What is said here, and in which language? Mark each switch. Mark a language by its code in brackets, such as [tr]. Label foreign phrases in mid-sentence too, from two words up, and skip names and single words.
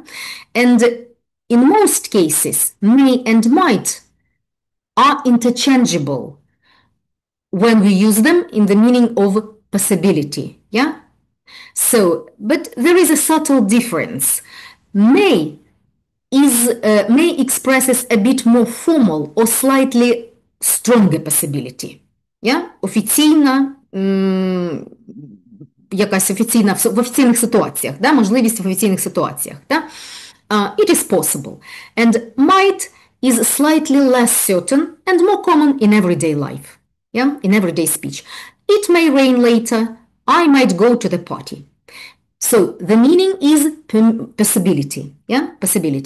[en] And in most cases, may and might are interchangeable when we use them in the meaning of possibility. Yeah? So, but there is a subtle difference. May may expresses a bit more formal or slightly stronger possibility. Yeah? [uk] Офіційна, якась офіційна в офіційних ситуаціях, да? Можливість в офіційних ситуаціях. Да? [en] It is possible. And might is slightly less certain and more common in everyday life. Yeah? In everyday speech. It may rain later. I might go to the party. So the meaning is possibility, yeah, possibility.